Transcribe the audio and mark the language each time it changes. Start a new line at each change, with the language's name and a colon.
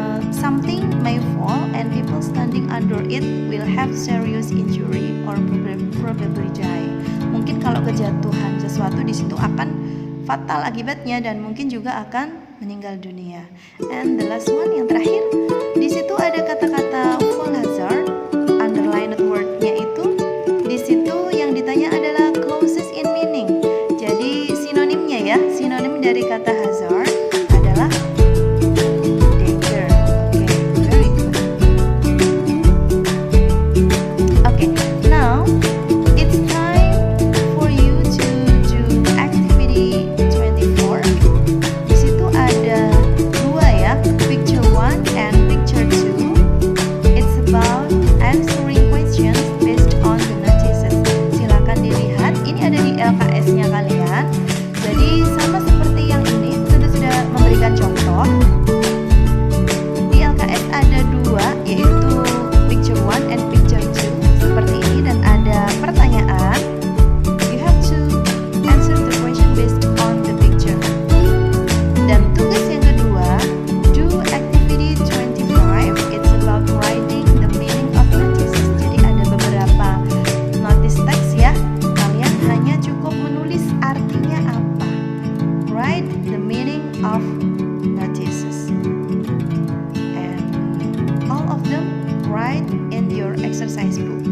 English: Something may fall and people standing under it will have serious injury or probably die.
Indonesian: Mungkin kalau kejatuhan sesuatu di situ akan fatal akibatnya dan mungkin juga akan meninggal dunia.
English: And the last one,
Indonesian: yang terakhir, di situ ada kata-kata fall hazard, underlined word-nya itu. Di situ yang ditanya adalah
English: clauses in meaning.
Indonesian: Jadi sinonimnya ya, sinonim dari kata hazard adalah danger.
English: Oke, very good. Okay, now it's time for you to do activity 24.
Indonesian: Di situ ada dua ya,
English: picture 1 and picture 2. It's about answering questions based on the notices.
Indonesian: Silakan dilihat, ini ada di LKS-nya kalian. Jadi sama seperti yang ini, kita sudah memberikan contoh. Di LKS ada dua, yaitu
English: picture 1 and picture 2
Indonesian: seperti ini, dan ada pertanyaan.
English: You have to answer the question based on the picture.
Indonesian: Dan tugas yang kedua,
English: do activity 25. It's about writing the meaning of notices.
Indonesian: Jadi ada beberapa notice text ya. Kalian hanya cukup menulis artinya apa.
English: Write the meaning of notices. And all of them write in your exercise book.